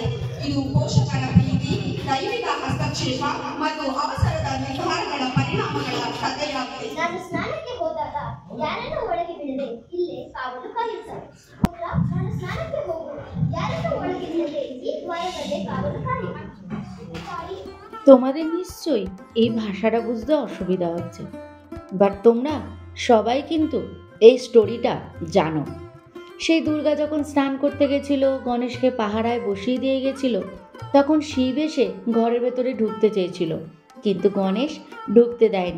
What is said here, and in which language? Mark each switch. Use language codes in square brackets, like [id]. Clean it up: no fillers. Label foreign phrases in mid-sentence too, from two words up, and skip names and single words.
[kn] ಇದು ಪೋಷಕರ ಪ್ರೀತಿ, ದೈವಿಕ ಹಸ್ತಕ್ಷೇಪ ಮತ್ತು ಅವಸರದ ನಿರ್ಧಾರಗಳ ಪರಿಣಾಮಗಳ ಕಥೆಯಾಗಿದೆ. ನಾನು ಸ್ನಾನಕ್ಕೆ ಹೋದಾಗ ಯಾರನ್ನು ಒಳಗೆ ಬಿಡದೆ ಇಲ್ಲೇ ಕಾವಲು ಕಾಯುತ್ತಾರೆ. ನಾನು ಸ್ನಾನಕ್ಕೆ ಹೋಗು, ಯಾರನ್ನು ಒಳಗೆ ಬಿಡದೆ ಈ ದ್ವಾರದಲ್ಲೇ ಕಾವಲು ಕಾಯುತ್ತಾರೆ. [bn] তোমাদের নিশ্চয়ই এই ভাষাটা বুঝতে অসুবিধা হচ্ছে, বাট তোমরা সবাই কিন্তু এই স্টোরিটা জানো। সেই দুর্গা যখন স্নান করতে গেছিল, গণেশকে পাহারায় বসিয়ে দিয়ে গেছিল, তখন শিব এসে ঘরের ভেতরে ঢুকতে চেয়েছিল, কিন্তু গণেশ ঢুকতে দেয়নি।